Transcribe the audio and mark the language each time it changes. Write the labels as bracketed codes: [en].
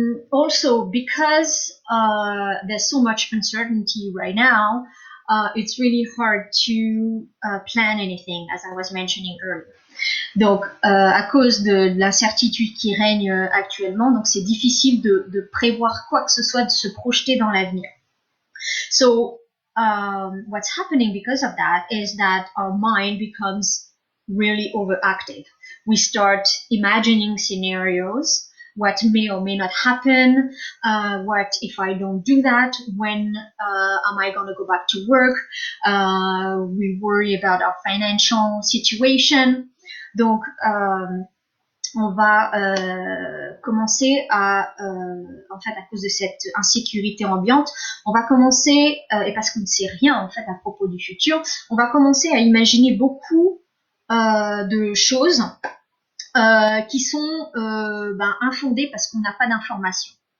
[en] Also, because there's so much uncertainty right now, it's really hard to plan anything, as I was mentioning earlier. [fr] Donc, à cause de l'incertitude qui règne actuellement, donc c'est difficile de prévoir quoi que ce soit, de se projeter dans l'avenir. [en] So, what's happening because of that is that our mind becomes really overactive. We start imagining scenarios, what may or may not happen, what if I don't do that, when am I going to go back to work, we worry about our financial situation. [fr] Donc, on va commencer à, en fait, à cause de cette insécurité ambiante, on va commencer, et parce qu'on ne sait rien en fait à propos du futur, on va commencer à imaginer beaucoup de choses qui sont infondées parce qu'on n'a pas d'informations.